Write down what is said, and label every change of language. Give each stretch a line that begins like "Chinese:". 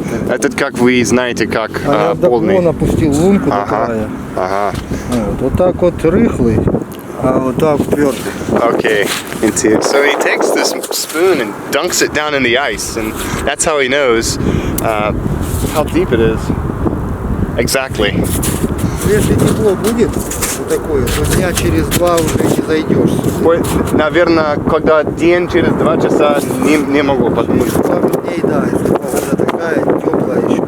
Russian: Этот, как вы знаете, как полный. Он опустил лунку до края. Ага. Вот так вот рыхлый, а вот так твердый.
English: Okay. So he takes this spoon and dunks it down in the ice, and that's how he knows how deep it is. Exactly.
Russian: Если тепло будет, вот такое, то дня через 2 уже не зайдешь. Наверное, когда день через 2 часа не могу, потому что... Пару дней, да, если погода такая, теплая еще.